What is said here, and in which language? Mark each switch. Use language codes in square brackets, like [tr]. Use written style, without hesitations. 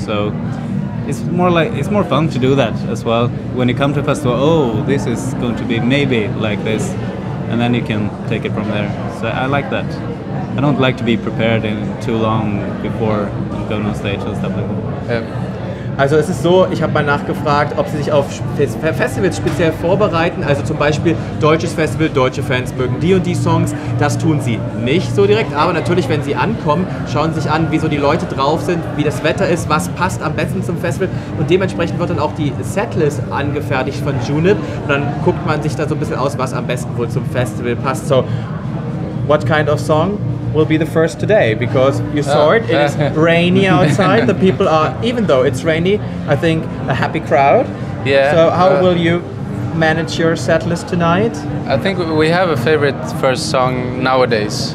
[en] So it's more fun to do that as well. When you come to a festival, this is going to be maybe like this, and then you can take it from there. So I like that. I don't like to be prepared in too long before going on stage and stuff like that. [de] Also es ist so, ich habe mal nachgefragt, ob sie sich auf Festivals speziell vorbereiten, also zum Beispiel deutsches Festival, deutsche Fans mögen die und die Songs, das tun sie nicht so direkt, aber natürlich, wenn sie ankommen, schauen sie sich an, wie so die Leute drauf sind, wie das Wetter ist, was passt am besten zum Festival und dementsprechend wird dann auch die Setlist angefertigt von Junip und dann guckt man sich da so ein bisschen aus, was am besten wohl zum Festival passt. [en] So, what kind of song will be the first today? Because you saw it is rainy outside. The people are, even though it's rainy, I think a happy crowd. Yeah. So how will you manage your set list tonight? I think we have a favorite first song nowadays.